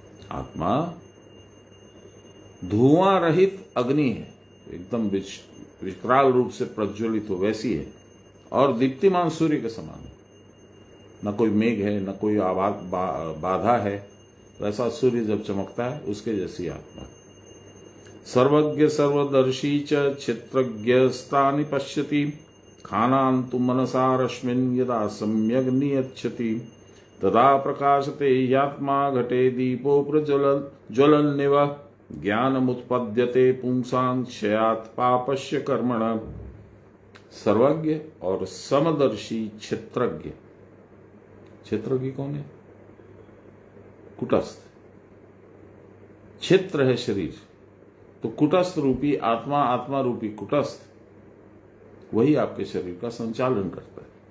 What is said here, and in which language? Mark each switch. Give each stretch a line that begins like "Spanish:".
Hindi: आत्मा धुआं रहित अग्नि है, एकदम विकराल रूप से प्रज्वलित हो, वैसी है। और दीप्तिमान सूर्य के समान है। न कोई मेघ है, न कोई बाधा है। वैसा सूर्य जब चमकता है, उसके जैसी आत्मा।
Sanskrit: सर्वज्ञ सर्वदर्शी च क्षेत्रज्ञ स्थानि पश्यति। खानान्तु मनसा रश्मिन् यदा सम्यग् नियच्छति। तदा प्रकाशते यात्मा घटे दीपो प्रज्वलन्निव। ज्ञानमुत्पद्यते पुंसां क्षयात् पापस्य कर्मण।
Hindi: सर्वज्ञ और समदर्शी क्षेत्रज्ञ। क्षेत्रज्ञ कौन है? कुटस्थ, क्षेत्र है शरीर, तो कुटस्थ रूपी आत्मा, आत्मा रूपी कुटस्थ, वही आपके शरीर का संचालन करता है।